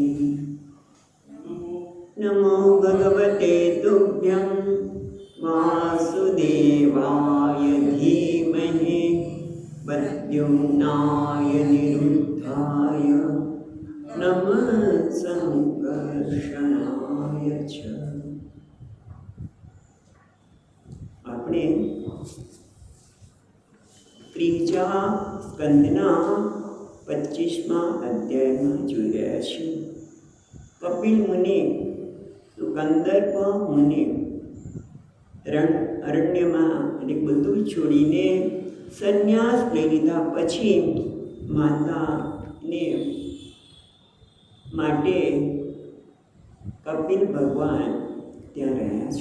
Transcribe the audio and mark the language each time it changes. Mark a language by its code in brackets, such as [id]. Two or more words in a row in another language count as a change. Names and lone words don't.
[sa] नमो भगवते तुभ्यं वासुदेवाय धीमहि प्रद्युम्नाय निरुद्धाय नमः संकर्षणाय च। [gu] આપણે ત્રીજા સ્કંદના 25મા અધ્યાયમાં જોઈ રહ્યા છીએ. કપિલ મુનિ કંદર્પ મુનિ અરણ્યમાં એટલે બધું છોડીને સંન્યાસ લઈ લીધા પછી માતાને માટે કપિલ ભગવાન ત્યાં રહ્યા છે.